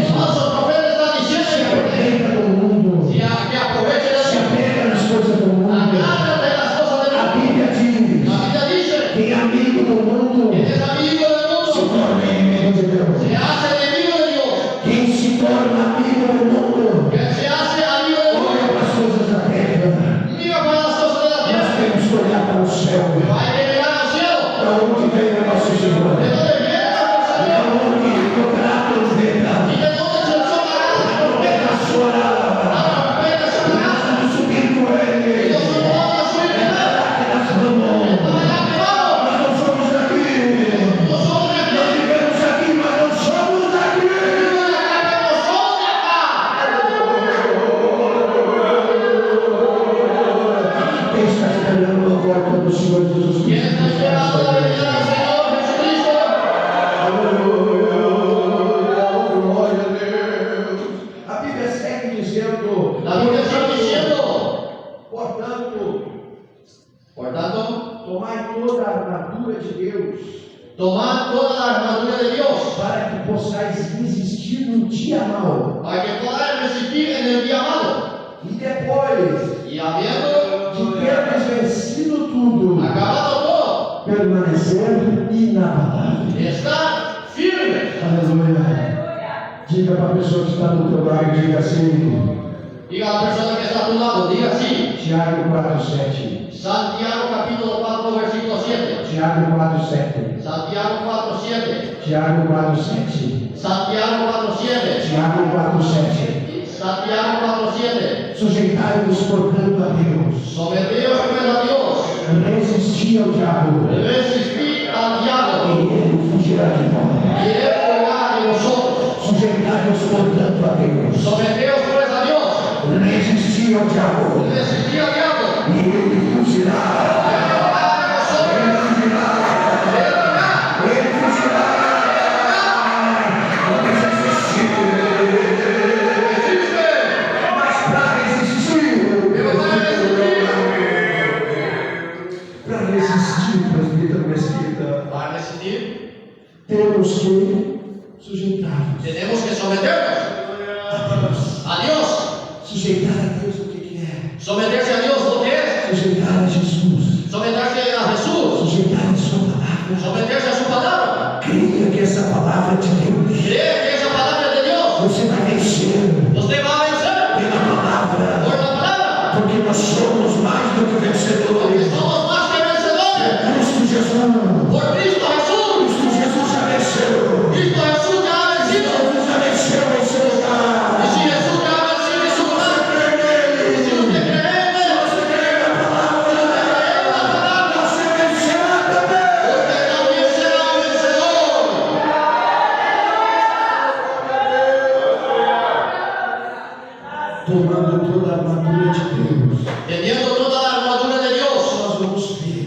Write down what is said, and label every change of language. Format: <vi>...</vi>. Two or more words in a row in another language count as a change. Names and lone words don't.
<es>los falsos profetas están se diciendo</es> <pt>aproveita do mundo,</pt> <es>que aprovechen se eso.</es> <pt>apega nas coisas do mundo.</pt> <es>Agárrate las cosas del</es> <pt>A</pt> <es>mundo.</es> <pt>Bíblia diz:</pt> <es>La Biblia dice</es> <pt>quem é amigo do mundo</pt> <es>que es amigo del se mundo,</es> <pt>torna inimigo de Deus.</pt> <es>se hace enemigo de Dios.</es> <pt>Quem se torna amigo do mundo</pt> <es>Que se hace amigo del mundo.</es> <pt>olha para as coisas da terra.</pt> <es>Mira para las cosas de la</es> <pt>Nós</pt> <es>tierra.</es> <pt>temos que olhar para o céu.</pt> <es>Pero hay que mirar al cielo.</es> <pt>Para onde vem o nosso Senhor?</pt> <es>¿De dónde viene nuestro</es> <pt>Para</pt> <es>Señor?</es> <pt>onde tocará a trombeta?</pt> <es>¿Y de dónde se sonará</es> <pt>A</pt> <es>la</es> <pt>trombeta</pt> <es>trompeta?</es> <pt>soará.</pt> <es>La trompeta sonará.</es> <pt>Vamos subir com</pt> <es>Y</es> <pt>ele.</pt> <es>nosotros vamos a subir en él.</es> <pt>Que nós vamos.</pt> <es>Allá que vamos.</es> <pt>Nós não somos daqui.</pt> <es>No somos de</es> <pt>Nós</pt> <es>aquí.</es> <pt>vivemos aqui, mas não somos daqui.</pt> <es>Vivimos de acá, pero no somos de acá.</es> <pt>Quem está esperando a volta do Senhor Jesus</pt> <es>¿Quién</es> <pt>Cristo?</pt> <es>está esperando la venida del Señor Jesucristo?</es> <pt>Glória a Deus. A Bíblia segue dizendo:</pt> <es>La Biblia sigue diciendo,</es> <pt>portanto,</pt> <es>por tanto,</es> <pt>tomai toda a armadura de Deus,</pt> <es>tomad toda la armadura de Dios</es> <pt>para que possais resistir no dia mau.</pt> <es>para que podáis resistir en el día malo.</es> <pt>E depois</pt> <es>Y habiendo</es> <pt>de termos vencido tudo,</pt> <es>acabado todo,</es> <pt>permanecer inabalável.</pt> <es>estar firme.</es> <pt>Aleluia. Diga para a pessoa que está do teu lado, diga assim.</pt> <es>Diga a la persona que está a tu lado, diga así.</es> <pt>Tiago 4:7.</pt> <es>Santiago capítulo 4, versículo 7.</es> <pt>Tiago 4:7.</pt> <es>Santiago 4, 7.</es> <pt>Tiago 4:7.</pt> <es>Santiago 4, 7.</es> <pt>Tiago 4:7.</pt> <es>Santiago 4, 7.</es> <pt>Sujeitai-vos, portanto, a Deus.</pt> <es>Someteos pues a Dios.</es> <pt>Resisti ao diabo,</pt> <es>Resistid al</es> <pt>e</pt> <es>diablo.</es> <pt>ele fugirá de vós.</pt> <es>Y él huirá de vosotros.</es> <pt>Sujeitai-vos, portanto, a Deus.</pt> <es>Someteos pues a Dios.</es> <pt>Resisti ao diabo,</pt> <es>Resistid al diablo.</es> <pt>e ele fugirá.</pt> <es>Él huirá de vosotros.</es> <pt>Ele fugirá.</pt> <es>Él huirá.</es> <pt>Ele fugirá. Vamos resistir.</pt> <es>Resiste.</es> <pt>Mas para resistir, para resistir, presbítero Mesquita,</pt> <es>Para resistir,</es> <pt>temos que sujeitar-nos</pt> <es>tenemos que someternos</es> <pt>a Deus.</pt> <es>a Dios.</es> <pt>Sujeitar a Deus o que é?</pt> <es>Someterse a Dios, ¿lo que es?</es> <pt>Sujeitar a Jesus.</pt> <es>Someterse a Jesús.</es> <pt>Sujeitar a sua palavra.</pt> <es>Someterse a su palabra.</es> <pt>Creia que essa palavra é de Deus.</pt> <es>Creer que esa palabra es de Dios.</es> <pt>Você vai vencer</pt> <es>Usted va a vencer</es> <pt>pela palavra.</pt> <es>por la palabra.</es> <pt>Porque nós somos mais do que</pt> <es>Porque</es> <pt>vencedores.</pt> <es>somos más que vencedores.</es> <pt>Cristo Jesus.</pt> <es>Por Cristo Jesús.</es> <pt>Cristo Jesus já venceu.</pt> <es>Cristo Jesús ya ha vencido.</es> <pt>Jesus já venceu em seu lugar.</pt> <es>Y si Jesús ya ha vencido en su lugar,</es> <pt>Crê nele.</pt> <es>si usted cree en él,</es> <pt>Você crê na palavra.</pt> <es>cree en la palabra,</es> <pt>Você vencerá também.</pt> <es>usted también será un vencedor.</es> <pt>Tomando toda a armadura de Deus.</pt> <es>Teniendo toda la armadura de Dios,</es> <pt>Nós vamos ver</pt>